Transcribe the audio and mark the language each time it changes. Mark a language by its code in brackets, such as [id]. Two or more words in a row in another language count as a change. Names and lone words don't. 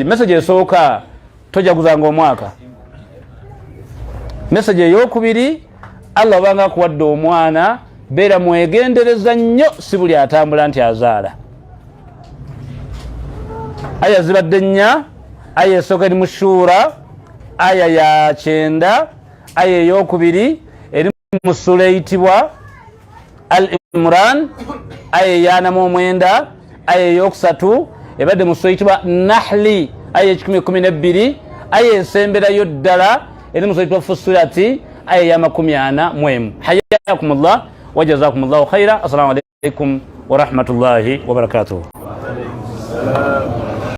[lg] Message esooka tojaguzanga omwaka. Message ey'okubiri, Allah obanga akuwadde omwana beera mwegendereza nnyo, si buli atambula nti azaala. Aya zibadde nnya. Aya esooka eri mu Shura, aya ya 9, aya ey'okubiri eri mu sura eyitibwa Al Imran, aya ya 9, aya ey'okusatu ebadde mu sura eyitibwa Nahli, aya 12, aya esemberayo ddala eri mu sura eyitibwa Fusilati, aya ya 40. [ar] حياكم الله وجزاكم الله خيرا. السلام عليكم ورحمة الله وبركاته.